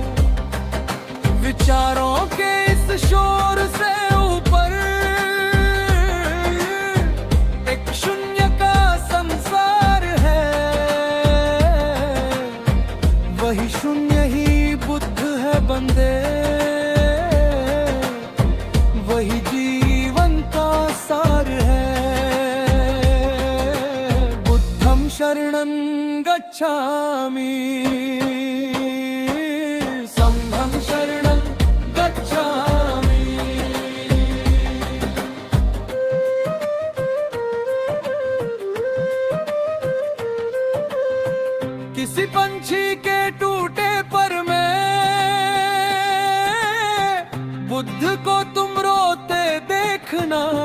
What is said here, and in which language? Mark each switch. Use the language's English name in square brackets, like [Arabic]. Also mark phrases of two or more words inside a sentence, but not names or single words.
[Hindi] विचारों के इस शोर से ऊपर एक शून्य का संसार है। वही शून्य ही बुद्ध है बंदे, वही जीवन का सार है। [Sanskrit] बुद्धं शरणं गच्छामि, संघं शरणं गच्छामि। [Hindi] किसी पंछी के टूटे पर में बुद्ध को तुम रोते देखना।